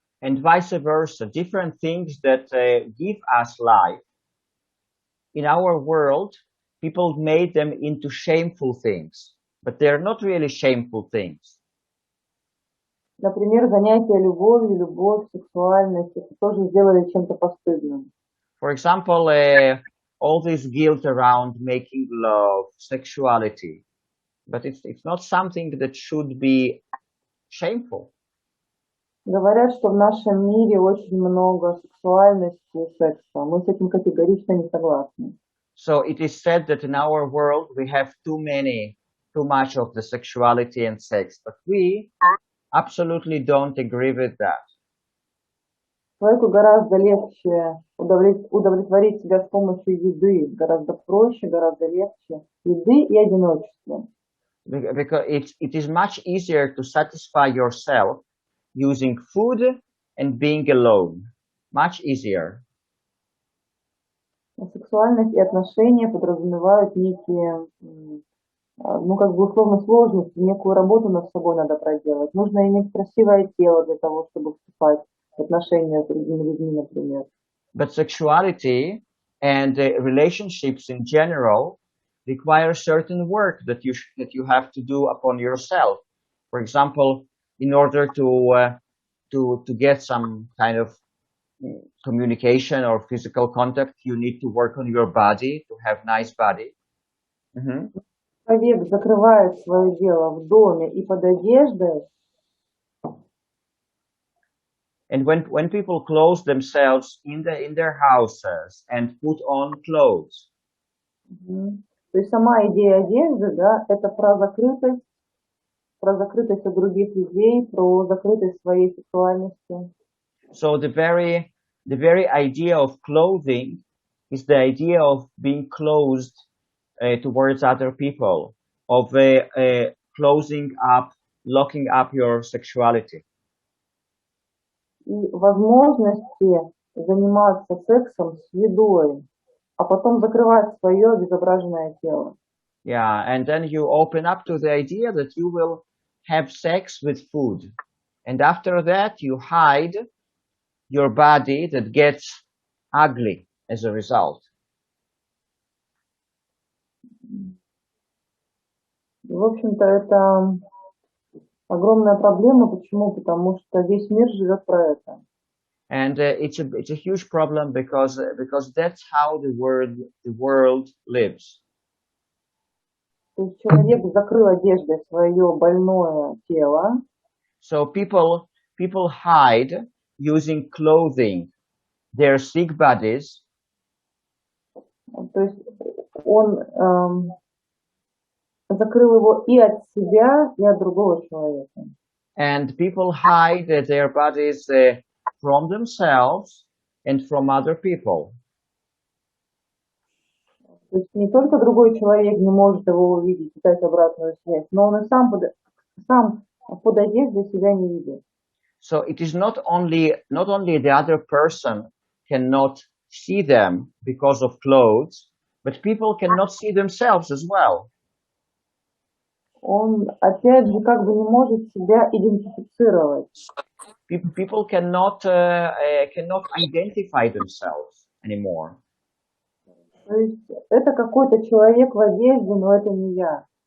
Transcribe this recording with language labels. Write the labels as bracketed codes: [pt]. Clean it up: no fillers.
[en] And vice versa, different things that give us life. In our world, people made them into shameful things, but they're not really shameful things. [ru] Например, занятия любовью, любовь, сексуальность, это тоже сделали чем-то постыдным. [en] For example, all this guilt around making love, sexuality, but it's not something that should be shameful. [ru] Говорят, что в нашем мире очень много сексуальности и секса. Мы с этим категорично не согласны. [en] So it is said that in our world we have too much of the sexuality and sex, but we absolutely don't agree with that. [ru] Человеку гораздо легче удовлетворить себя с помощью еды. Гораздо проще, гораздо легче еды и одиночества. [en] Because it is much easier to satisfy yourself using food and being alone. Much easier. [ru] Сексуальность и отношения подразумевают некие, ну, как бы условно сложности, некую работу над собой надо проделать. Нужно иметь красивое тело для того, чтобы вступать в отношения с другими людьми, например. [en] But sexuality and relationships in general require certain work that you have to do upon yourself. For example, in order to get some kind of communication or physical contact, you need to work on your body to have nice body. [ru] Человек закрывает свое дело в доме и под одеждой. [en] And when people close themselves in their houses and put on clothes. [ru] То есть сама идея одежды, да, это про закрытость от других людей, про закрытость своей сексуальности. [en] So the very idea of clothing is the idea of being closed towards other people, of closing up, locking up your sexuality. [ru] И возможности заниматься сексом с едой, а потом закрывать свое обезображенное тело. [en] Yeah, and then you open up to the idea that you will have sex with food. And after that, you hide your body that gets ugly as a result. [ru] В общем-то, это огромная проблема. Почему? Потому что весь мир живет про это. [en] And it's a huge problem because that's how the world lives. [ru] То есть человек закрыл одеждой свое больное тело. [en] So people hide using clothing their sick bodies. [ru] То есть он закрыл его и от себя, и от другого человека. [en] And people hide their bodies from themselves and from other people. [ru] То есть не только другой человек не может его увидеть и дать обратную связь, но он и сам под одеждой себя не видит. [en] So it is not only the other person cannot see them because of clothes, but people cannot see themselves as well. [ru] Он опять же как бы не может себя идентифицировать. [en] People cannot identify themselves anymore. [ru] То есть это какой-то человек в одежде, но это не я.